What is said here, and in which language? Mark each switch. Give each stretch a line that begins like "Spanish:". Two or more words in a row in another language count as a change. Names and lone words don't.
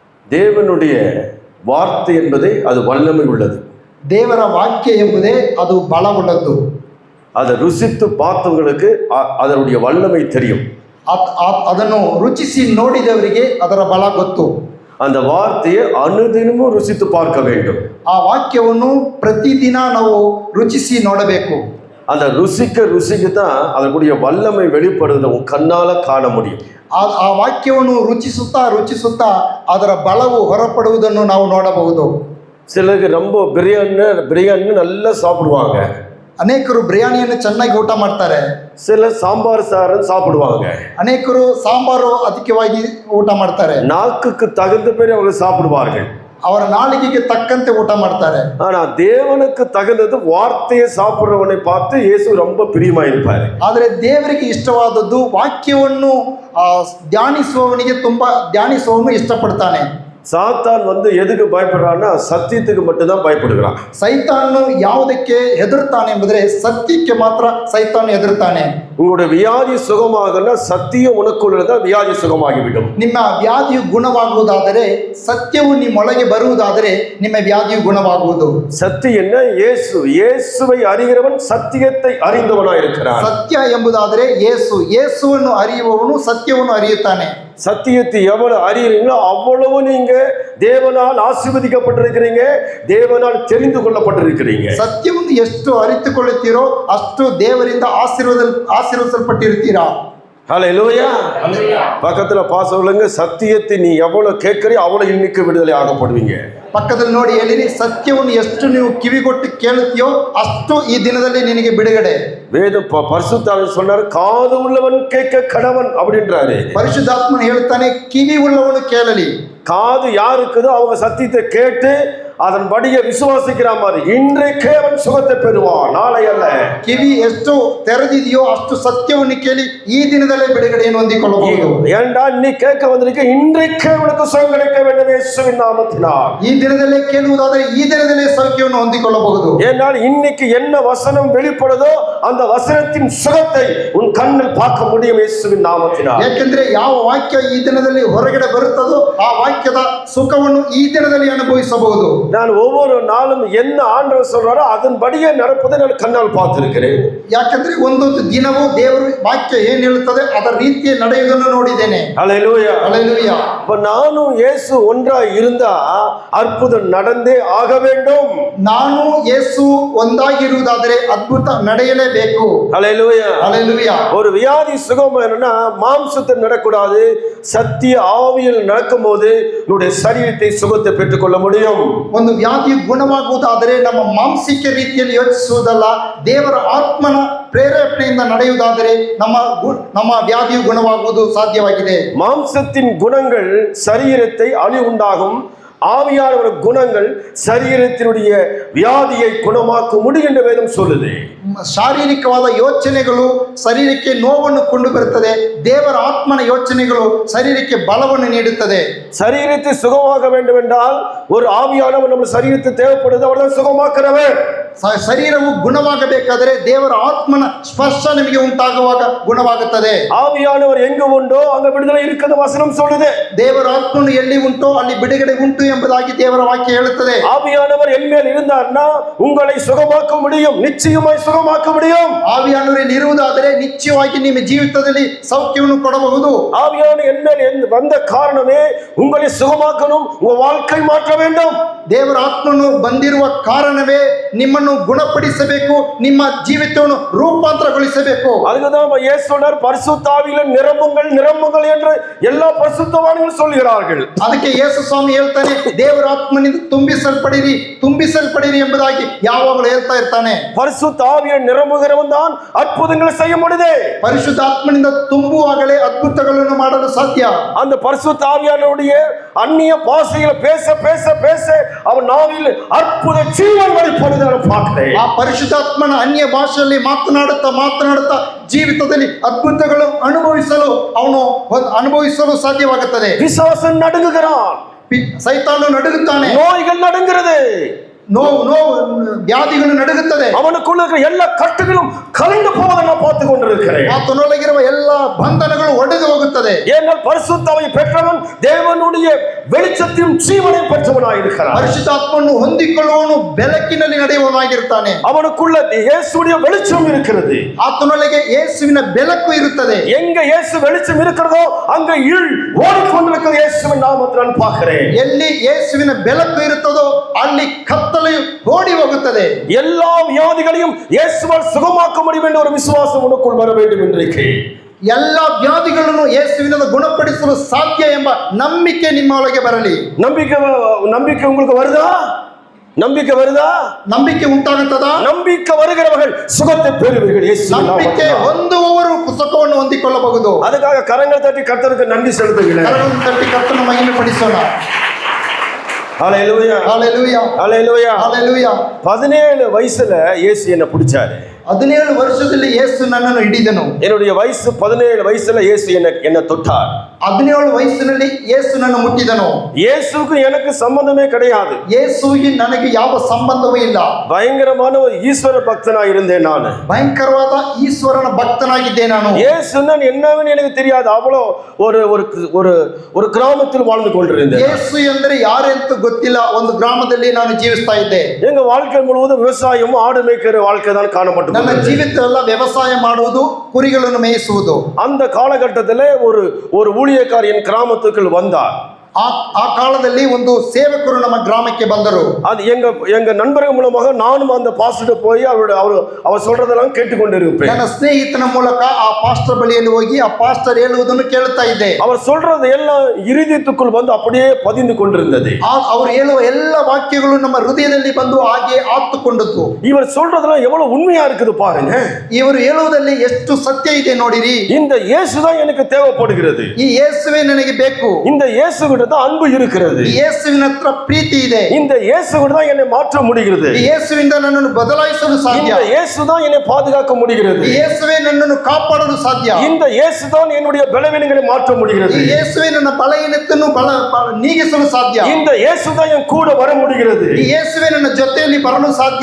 Tamil: தேவனுடைய வார்த்தை என்பதே அது வல்லமை உள்ளது.
Kannada: ದೇವರ ವಾಕ್ಯ ಎಂಬುದೇ ಅದು ಬಲವುಳ್ಳದ್ದು.
Tamil: அதை ருசித்து பார்த்தவங்களுக்கு அதனுடைய வல்லமை தெரியும்.
Kannada: ಅದನ್ನು ರುಚಿಸಿ ನೋಡಿದವರಿಗೆ ಅದರ ಬಲ ಗೊತ್ತು.
Tamil: அந்த வார்த்தையை அனுதினமும் ருசித்து பார்க்க வேண்டும்.
Kannada: ಆ ವಾಕ್ಯವನ್ನು ಪ್ರತಿದಿನ ನಾವು ರುಚಿಸಿ ನೋಡಬೇಕು.
Tamil: அந்த ருசிக்க தான் அதனுடைய வல்லமை வெளிப்படுவதை உன் கண்ணால காண முடியும்.
Kannada: ಆ ವಾಕ್ಯವನ್ನು ರುಚಿಸುತ್ತಾ ಅದರ ಬಲವು ಹೊರಪಡುವುದನ್ನು ನಾವು ನೋಡಬಹುದು.
Tamil: சிலருக்கு ரொம்ப பிரியாணி நல்லா சாப்பிடுவாங்க.
Kannada: ಅನೇಕರು ಬಿರಿಯಾನಿಯನ್ನು ಚೆನ್ನಾಗಿ ಊಟ ಮಾಡ್ತಾರೆ.
Tamil: சில சாம்பார் சாதம் சாப்பிடுவாங்க.
Kannada: ಅನೇಕರು ಸಾಂಬಾರು ಅಧಿಕವಾಗಿ ಊಟ ಮಾಡ್ತಾರೆ.
Tamil: நாக்குக்கு தகுந்த பேர் அவங்க சாப்பிடுவார்கள்.
Kannada: ಅವರ ನಾಲಿಗೆಗೆ ತಕ್ಕಂತೆ ಊಟ ಮಾಡ್ತಾರೆ.
Tamil: ஆனா தேவனுக்கு தகுந்தது வார்த்தையை சாப்பிடுறவனை பார்த்து இயேசு ரொம்ப பிரியமா இருப்பாரு.
Kannada: ಆದರೆ ದೇವರಿಗೆ ಇಷ್ಟವಾದದ್ದು ವಾಕ್ಯವನ್ನು ಧ್ಯಾನಿಸುವವನಿಗೆ ಧ್ಯಾನಿಸುವವನು ಇಷ್ಟಪಡ್ತಾನೆ.
Tamil: சாத்தான் எதுக்கு பயப்படுறான்னா சத்தியத்துக்கு மட்டும்தான் பயப்படுகிறான்.
Kannada: ಸೈತಾನು ಯಾವುದಕ್ಕೆ ಹೆದರುತ್ತಾನೆ ಎಂಬುದರೆ ಸತ್ಯಕ್ಕೆ ಮಾತ್ರ ಸೈತಾನು ಹೆದರುತ್ತಾನೆ.
Tamil: உங்களுடைய வியாதி சுகமாகனா சத்தியம் உனக்குள்ளதான் வியாதி சுகமாகிவிடும்.
Kannada: ನಿಮ್ಮ ವ್ಯಾಧಿಯು ಗುಣವಾಗುವುದಾದರೆ ಸತ್ಯವು ನಿಮ್ಮೊಳಗೆ ಬರುವುದಾದರೆ ನಿಮ್ಮ ವ್ಯಾಧಿಯು ಗುಣವಾಗುವುದು.
Tamil: சத்தியம் என்ன? இயேசுவை அறிகிறவன் சத்தியத்தை அறிந்தவனாய் இருக்கிறான்.
Kannada: ಸತ್ಯ ಎಂಬುದಾದರೆ ಯೇಸುವನ್ನು ಅರಿಯುವವನು ಸತ್ಯವನ್ನು ಅರಿಯುತ್ತಾನೆ.
Tamil: சத்தியத்தை எவ்வளவு அறியறீங்களோ அவ்வளவு நீங்க தேவனால் ஆசீர்வதிக்கப்பட்டிருக்கிறீங்க, தேவனால் தெரிந்து கொள்ளப்பட்டிருக்கிறீங்க.
Kannada: ಸತ್ಯವನ್ನು ಎಷ್ಟು ಅರಿತುಕೊಳ್ಳುತ್ತೀರೋ ಅಷ್ಟು ದೇವರಿಂದ ಆಶೀರ್ವದಿಸಲ್ಪಟ್ಟಿರುತ್ತೀರಾ.
Tamil: ஹல்லேலூயா. பக்கத்துல சொல்லுங்க, சத்தியத்தை நீ எவ்வளவு கேட்கறியோ அவ்வளவு இன்னைக்கு விடுதலை ஆகப்படுவீங்க.
Kannada: ಪಕ್ಕದಲ್ಲಿ ನೋಡಿ ಹೇಳಿರಿ, ಸತ್ಯವನ್ನು ಎಷ್ಟು ನೀವು ಕಿವಿಗೊಟ್ಟು ಕೇಳುತ್ತೀಯೋ ಅಷ್ಟು ಈ ದಿನದಲ್ಲಿ ನಿನಗೆ ಬಿಡುಗಡೆ.
Tamil: வேத பரிசுத்தாவியானவர் சொன்னாரு, காது உள்ளவன் கேட்க கடவன் அப்படின்றாரு.
Kannada: ಪರಿಶುದ್ಧಾತ್ಮನು ಹೇಳ್ತಾನೆ, ಕಿವಿ ಉಳ್ಳವನು ಕೇಳಲಿ.
Tamil: காது யாருக்குதோ அவங்க சத்தியத்தை கேட்டு அதன்படியே விசுவாசிக்கிற மாதிரி இன்றைக்கே அவன் சுகத்தை பெறுவான், நாளை அல்ல.
Kannada: ಕಿವಿ ಎಷ್ಟು ತೆರೆದಿದೆಯೋ ಅಷ್ಟು ಸತ್ಯವನ್ನು ಕೇಳಿ ಈ ದಿನದಲ್ಲೇ ಬಿಡುಗಡೆಯನ್ನು ಹೊಂದಿಕೊಳ್ಳಬಹುದು.
Tamil: ஏண்டா நீ கேட்க வந்திருக்க, இன்றைக்கே உனக்கு சுகம் கிடைக்க வேண்டும் இயேசுவின் நாமத்தினால்.
Kannada: ಈ ದಿನದಲ್ಲೇ ಕೇಳುವುದಾದರೆ ಈ ದಿನದಲ್ಲೇ ಸೌಖ್ಯವನ್ನು ಹೊಂದಿಕೊಳ್ಳಬಹುದು.
Tamil: ஏனால் இன்னைக்கு என்ன வசனம் வெளிப்படுதோ அந்த வசனத்தின் சுகத்தை உன் கண்ணில் பார்க்க முடியும் இயேசுவின் நாமத்தினால்.
Kannada: ಯಾಕೆಂದ್ರೆ ಯಾವ ವಾಕ್ಯ ಈ ದಿನದಲ್ಲಿ ಹೊರಗಡೆ ಬರುತ್ತದೋ ಆ ವಾಕ್ಯದ ಸುಖವನ್ನು ಈ ದಿನದಲ್ಲಿ ಅನುಭವಿಸಬಹುದು.
Tamil: நான் ஒவ்வொரு நாளும் என்ன ஆண்டவர் சொல்றாரோ அதன்படியே நடப்பதை நான் கண்ணால் பார்த்திருக்கிறேன்.
Kannada: ಯಾಕಂದ್ರೆ ಒಂದೊಂದು ದಿನವೂ ದೇವರು ವಾಕ್ಯ ಏನು ಹೇಳುತ್ತದೆ ಅದರ ರೀತಿಯ ನಡೆಯುವುದನ್ನು ನೋಡಿದ್ದೇನೆ.
Tamil: ஹல்லேலூயா, ஹல்லேலூயா. அப்ப நானும் இயேசு ஒன்றாய் இருந்தா அற்புதம் நடந்தே ஆக வேண்டும்.
Kannada: ನಾನು ಯೇಸು ಒಂದಾಗಿರುವುದಾದರೆ ಅದ್ಭುತ ನಡೆಯಲೇಬೇಕು.
Tamil: ஹல்லேலூயா, ஹல்லேலூயா. ஒரு வியாதி சுகமாகணும்னா மாம்சத்தில் நடக்கூடாது, சத்திய ஆவியில் நடக்கும்போது உன்னுடைய சரீரத்தை சுகத்தை பெற்றுக்கொள்ள முடியும்.
Kannada: ಒಂದು ವ್ಯಾಧಿ ಗುಣವಾಗುವುದಾದರೆ ನಮ್ಮ ಮಾನಸಿಕ ರೀತಿಯಲ್ಲಿ ಯೋಚಿಸುವುದಲ್ಲ, ದೇವರ ಆತ್ಮನ ಪ್ರೇರೇಪಣೆಯಿಂದ ನಡೆಯುವುದಾದರೆ ನಮ್ಮ ವ್ಯಾಧಿಯು ಗುಣವಾಗುವುದು ಸಾಧ್ಯವಾಗಿದೆ.
Tamil: மாம்சத்தின் குணங்கள் சரீரத்தை அழிவுண்டாகும், ஆவியானவர் குணங்கள் சரீரத்தினுடைய வியாதியை குணமாக்க முடியும் என்று வேதம் சொல்லுது.
Kannada: ಶಾರೀರಿಕವಾದ ಯೋಚನೆಗಳು ಶರೀರಕ್ಕೆ ನೋವನ್ನು ಕೊಂಡು ಬರುತ್ತದೆ, ದೇವರ ಆತ್ಮನ ಯೋಚನೆಗಳು ಶರೀರಕ್ಕೆ ಬಲವನ್ನು ನೀಡುತ್ತದೆ.
Tamil: சரீரத்தை சுகமாக வேண்டும் என்றால் ஒரு ஆவியானவர் நம்ம சரீரத்தை தேவைப்படுது, அவர்தான் சுகமாக்குறவர்.
Kannada: ಶರೀರವು ಗುಣವಾಗಬೇಕಾದರೆ ದೇವರ ಆತ್ಮನ ಸ್ಪರ್ಶ ನಿಮಗೆ ಉಂಟಾಗುವಾಗ ಗುಣವಾಗುತ್ತದೆ.
Tamil: ஆவியானவர் எங்க உண்டோ அங்க விடுதலை இருக்கிறது வசனம் சொல்லுது.
Kannada: ದೇವರ ಆತ್ಮನು ಎಲ್ಲಿ ಉಂಟೋ ಅಲ್ಲಿ ಬಿಡುಗಡೆ ಉಂಟು ಎಂಬುದಾಗಿ ದೇವರ ವಾಕ್ಯ ಹೇಳುತ್ತದೆ.
Tamil: ஆவியானவர் என் மேல் இருந்தார்னா உங்களை சுகமாக்க முடியும், நிச்சயமாய் சுகமாக்க முடியும்.
Kannada: ಆವಿಯಾನವರಲ್ಲಿ ಇರುವುದಾದರೆ ನಿಶ್ಚಯವಾಗಿ ನಿಮ್ಮ ಜೀವಿತದಲ್ಲಿ ಸೌಖ್ಯವನ್ನು ಕೊಡಬಹುದು.
Tamil: ஆவியானவர் என் மேல் வந்த காரணமே உங்களை சுகமாக்கணும், உங்க வாழ்க்கை மாற்ற வேண்டும்.
Kannada: ದೇವರ ಆತ್ಮನು ಬಂದಿರುವ ಕಾರಣವೇ ನಿಮ್ಮನ್ನು ಗುಣಪಡಿಸಬೇಕು, ನಿಮ್ಮ ಜೀವಿತವನ್ನು ರೂಪಾಂತರಗೊಳಿಸಬೇಕು.
Tamil: அதுக்குதான் இயேசு சொன்னார், பரிசுத்த ஆவியிலே நிரம்புங்கள் என்று எல்லா பரிசுத்தவான்களும் சொல்கிறார்கள்.
Kannada: ಅದಕ್ಕೆ ಯೇಸು ಸ್ವಾಮಿ ಹೇಳ್ತಾನೆ, ದೇವರ ಆತ್ಮನಿಂದ ತುಂಬಿಸಲ್ಪಡಿರಿ ಎಂಬುದಾಗಿ ಯಾವಾಗಲೂ ಹೇಳ್ತಾ ಇರ್ತಾನೆ.
Tamil: பரிசுத்த ஆவியை நிரம்புகிறவன் தான் அற்புதங்களை செய்ய முடியுது.
Kannada: ಪರಿಶುದ್ಧಾತ್ಮನಿಂದ ತುಂಬುವಾಗಲೇ ಅದ್ಭುತಗಳನ್ನು ಮಾಡಲು ಸಾಧ್ಯ.
Tamil: அந்த பரிசுத்த ஆவியானவருடைய அந்நிய பாஷைகளை பேச பேச பேச அவன் நாவில் அற்புத ஜீவன் வெளிப்படுவதை பார்க்கிறேன்.
Kannada: ಆ ಪರಿಶುದ್ಧಾತ್ಮನ ಅನ್ಯ ಭಾಷೆಯಲ್ಲಿ ಮಾತನಾಡುತ್ತಾ ಜೀವಿತದಲ್ಲಿ ಅದ್ಭುತಗಳು ಅನುಭವಿಸಲು ಸಾಧ್ಯವಾಗುತ್ತದೆ.
Tamil: விசுவாசம் நடுங்குகிறான்,
Kannada: ಸೈತಾನು ನಡುಗುತ್ತಾನೆ,
Tamil: நோய்கள் நடுங்கிறது,
Kannada: ನೋವು ವ್ಯಾಧಿಗಳು ನಡುಗುತ್ತದೆ.
Tamil: அவனுக்குள்ள இருக்கிற எல்லா கட்டுகளும் கலைந்து போவதை நான் பார்த்து கொண்டிருக்கிறேன்.
Kannada: ಆತನೊಳಗಿರುವ ಎಲ್ಲ ಬಂಧನಗಳು ಒಡೆದು ಹೋಗುತ್ತದೆ.
Tamil: ஏனால் பரிசுத்தாவை பெற்றவன் தேவனுடைய வெளிச்சத்தையும் ஜீவனையும் பெற்றவனாய் இருக்கிறான்.
Kannada: ಪರಿಶುದ್ಧಾತ್ಮವನ್ನು ಹೊಂದಿಕೊಳ್ಳುವವನು ಬೆಳಕಿನಲ್ಲಿ ನಡೆಯುವವನಾಗಿರುತ್ತಾನೆ.
Tamil: அவனுக்குள்ள இயேசுவுடைய வெளிச்சம் இருக்கிறது.
Kannada: ಆತನೊಳಗೆ ಯೇಸುವಿನ ಬೆಳಕು ಇರುತ್ತದೆ.
Tamil: எங்க இயேசு வெளிச்சம் இருக்கிறதோ அங்க இருள் ஓடிக்கொண்டிருக்கிற இயேசுவின் நாமத்தில் நான் பார்க்கிறேன்.
Kannada: ಎಲ್ಲಿ ಯೇಸುವಿನ ಬೆಳಕು ಇರುತ್ತದೋ ಅಲ್ಲಿ ಕತ್ತಲು ಓಡಿ ಹೋಗುತ್ತದೆ.
Tamil: எல்லா வியாதிகளையும் இயேசுவால் சுகமாக்க முடியும் என்ற ஒரு விசுவாசம் உனக்குள் வர வேண்டும் இன்றைக்கு.
Kannada: ಎಲ್ಲ ವ್ಯಾಧಿಗಳನ್ನು ಯೇಸುವಿನಿಂದ ಗುಣಪಡಿಸಲು ಸಾಧ್ಯ ಎಂಬ ನಂಬಿಕೆ ನಿಮ್ಮ ಒಳಗೆ ಬರಲಿ.
Tamil: நம்பிக்கை உங்களுக்கு வருதா? நம்பிக்கை வருதா?
Kannada: ನಂಬಿಕೆ ಉಂಟಾಗುತ್ತದಾ?
Tamil: நம்பிக்கை வருகிறவர்கள் சுகத்தை பெறுவீர்கள்.
Kannada: ನಂಬಿಕೆ ಹೊಂದುವವರು ಸುಖವನ್ನು ಹೊಂದಿಕೊಳ್ಳಬಹುದು.
Tamil: அதுக்காக கரங்கள் தட்டி கர்த்தருக்கு நன்றி செலுத்துகிறேன்.
Kannada: ಕರಗಳನ್ನು ತಟ್ಟಿ ಕರ್ತನ ಮಹಿಮೆ ಪಡಿಸೋಣ.
Tamil: ஹல்லேலூயா, ஹல்லேலೂಯಾ, ஹல்லேலூயா. ஹல்லேலூಯಾ. 17 வயசுல இயேசு என்ன பிடிச்சாரு.
Kannada: 17 ವರ್ಷದಲ್ಲಿ ಯೇಸು ನನ್ನನ್ನು ಹಿಡಿದನು.
Tamil: என்னுடைய வயசு 17 வயசுல இயேசு என்ன தொட்டார்.
Kannada: 17 ವಯಸ್ಸಿನಲ್ಲಿ ಯೇಸು ನನ್ನ ಮುಟ್ಟಿದನು.
Tamil: இயேசுக்கு எனக்கு சம்பந்தமே கிடையாது.
Kannada: ಯೇಸುವಿಗೆ ನನಗೆ ಯಾವ ಸಂಬಂಧವೂ ಇಲ್ಲ.
Tamil: பயங்கரமான ஒரு ஈஸ்வர பக்தனா இருந்தேன் நான்.
Kannada: ಭಯಂಕರವಾದ ಈಶ್ವರನ ಭಕ್ತನಾಗಿದ್ದೆ ನಾನು.
Tamil: இயேசுன்னா என்னன்னு எனக்கு தெரியாது. அவ்வளோ ஒரு ஒரு ஒரு கிராமத்தில் வாழ்ந்து கொண்டிருந்தேன்.
Kannada: ಯೇಸು ಎಂದರೆ ಯಾರೆಂತ ಗೊತ್ತಿಲ್ಲ. ಒಂದು ಗ್ರಾಮದಲ್ಲಿ ನಾನು ಜೀವಿಸ್ತಾ ಇದ್ದೆ.
Tamil: எங்க வாழ்க்கை முழுவதும் விவசாயம் ஆடு மேய்க்கிற வாழ்க்கை தான் காணப்பட்டது.
Kannada: ನನ್ನ ಜೀವಿತ ಎಲ್ಲ ವ್ಯವಸಾಯ ಮಾಡುವುದು, ಕುರಿಗಳನ್ನು ಮೇಯಿಸುವುದು.
Tamil: அந்த காலகட்டத்திலே ஒரு ஊழியக்காரர் என் கிராமத்துக்குள் வந்தார்.
Kannada: ಆ ಕಾಲದಲ್ಲಿ ಒಂದು ಸೇವಕರು ನಮ್ಮ ಗ್ರಾಮಕ್ಕೆ ಬಂದರು.
Tamil: அது எங்க நண்பர்கள் மூலமாக நானும் அந்த பாஸ்டர் போய் அவர் சொல்றதெல்லாம் கேட்டுக்கொண்டிருப்பேன்.
Kannada: ನನ್ನ ಸ್ನೇಹಿತನ ಮೂಲಕ ಆ ಪಾಸ್ಟರ್ ಬಳಿಯಲ್ಲಿ ಹೋಗಿ ಆ ಪಾಸ್ಟರ್ ಹೇಳುವುದನ್ನು ಕೇಳುತ್ತಾ ಇದ್ದೆ.
Tamil: அவர் சொல்றது எல்லாம் இருதயத்துக்குள் வந்து அப்படியே பதிந்து கொண்டிருந்தது.
Kannada: ಅವರು ಹೇಳುವ ಎಲ್ಲ ವಾಕ್ಯಗಳು ನಮ್ಮ ಹೃದಯದಲ್ಲಿ ಬಂದು ಹಾಗೆ ಆತ್ತುಕೊಂಡದ್ದು.
Tamil: இவர் சொல்றதெல்லாம் எவ்வளவு உண்மையா இருக்குது பாருங்க.
Kannada: ಇವರು ಹೇಳುವುದಲ್ಲಿ ಎಷ್ಟು ಸತ್ಯ ಇದೆ ನೋಡಿರಿ.
Tamil: இந்த இயேசுதான் எனக்கு தேவைப்படுகிறது.
Kannada: ಈ ಯೇಸುವೇ ನನಗೆ ಬೇಕು.
Tamil: இந்த இயேசு தான் அன்பு இருக்கிறது.
Kannada: ಈ ಯೇಸುವಿನ ಹತ್ರ ಪ್ರೀತಿ ಇದೆ.
Tamil: இந்த இயேசு தான் என்னை மாற்ற முடிகிறது.
Kannada: ಈ ಯೇಸುವಿಂದ ನನ್ನನ್ನು ಬದಲಾಯಿಸಲು ಸಾಧ್ಯ.
Tamil: இந்த இயேசு தான் என்னை பாதுகாக்க முடிகிறது.
Kannada: ಈ ಯೇಸುವೇ ನನ್ನನ್ನು ಕಾಪಾಡಲು ಸಾಧ್ಯ.
Tamil: இந்த இயேசு தான் என்னுடைய பலவீனங்களை மாற்ற முடிகிறது.
Kannada: ಈ ಯೇಸುವೇ ನನ್ನ ಬಲಹೀನತೆಯನ್ನು ನೀಗಿಸಲು ಸಾಧ್ಯ.
Tamil: இந்த இயேசு தான் என் கூட வர முடிகிறது.
Kannada: ಈ ಯೇಸುವೇ ನನ್ನ ಜೊತೆಯಲ್ಲಿ ಬರಲು ಸಾಧ್ಯ.